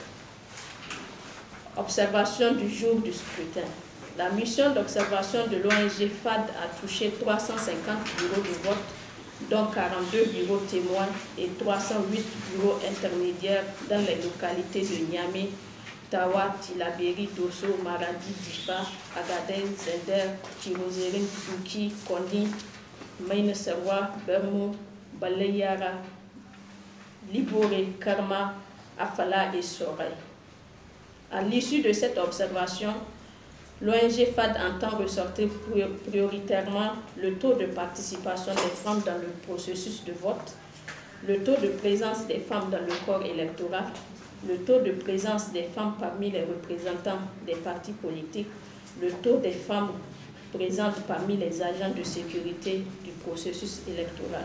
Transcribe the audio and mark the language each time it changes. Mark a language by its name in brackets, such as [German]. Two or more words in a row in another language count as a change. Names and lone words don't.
[French] Observation du jour du scrutin. La mission d'observation de l'ONG FAD a touché 350 bureaux de vote, dont 42 bureaux témoins et 308 bureaux intermédiaires dans les localités de Niamey, Tawa, Tillabéri, Dosso, Maradi, Difa, Agadez, Zender, Tirozérine, Douki, Kondi, Maïna-Serwa, Bermo, Baleyara, Liboré, Karma, Afala et Soray. À l'issue de cette observation, l'ONG FAD entend ressortir prioritairement le taux de participation des femmes dans le processus de vote, le taux de présence des femmes dans le corps électoral, le taux de présence des femmes parmi les représentants des partis politiques, le taux des femmes présentes parmi les agents de sécurité du processus électoral.